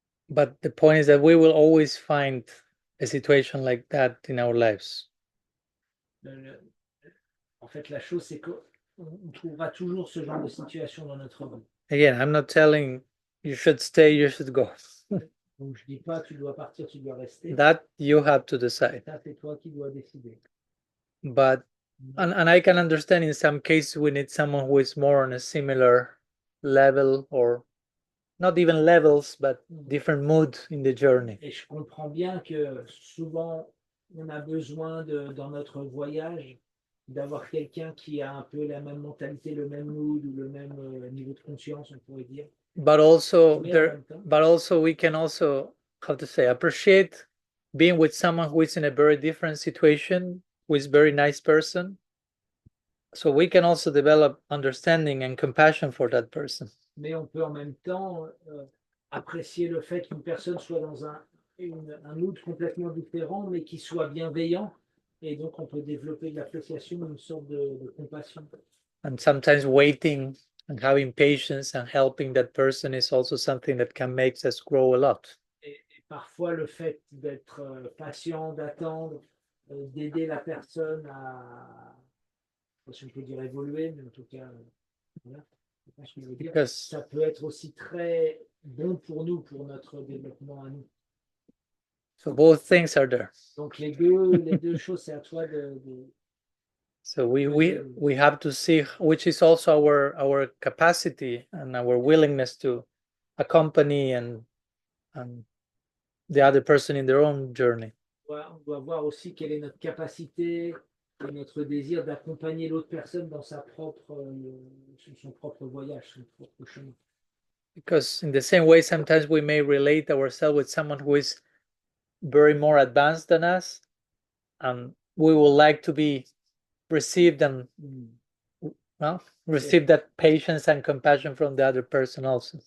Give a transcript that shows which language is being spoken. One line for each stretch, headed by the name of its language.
English: But the point is that we will always find a situation like that in our lives.
French: En fait, la chose, c'est que on trouvera toujours ce genre de situation dans notre vie.
English: Again, I'm not telling you should stay, you should go.
French: Donc je dis pas tu dois partir, tu dois rester.
English: That you have to decide.
French: Ça c'est toi qui dois décider.
English: But and I can understand in some cases we need someone who is more on a similar level, or not even levels, but different mood in the journey.
French: Et je comprends bien que souvent on a besoin dans notre voyage d'avoir quelqu'un qui a un peu la même mentalité, le même mood ou le même niveau de conscience, on pourrait dire.
English: But also
French: Mais en
English: there,
French: même temps,
English: but also we can also, how to say, appreciate being with someone who is in a very different situation, who is very nice person. So we can also develop understanding and compassion for that person.
French: mais on peut en même temps apprécier le fait qu'une personne soit dans un mood complètement différent, mais qui soit bienveillant. Et donc, on peut développer de l'appréciation, une sorte de compassion.
English: And sometimes waiting and having patience and helping that person is also something that can make us grow a lot.
French: Et parfois, le fait d'être patient, d'attendre, d'aider la personne à, je ne sais pas si on peut dire évoluer, mais en tout cas, voilà. Je veux dire,
English: Because
French: ça peut être aussi très bon pour nous, pour notre développement à nous.
English: so both things are there.
French: Donc les deux choses, c'est à toi de
English: So we have to see which is also our capacity and our willingness to accompany and the other person in their own journey.
French: on doit voir aussi quelle est notre capacité et notre désir d'accompagner l'autre personne dans son propre voyage, son propre chemin.
English: Because in the same way, sometimes we may relate ourselves with someone who is very more advanced than us, and we would like to be received and receive that patience and compassion from the other person also.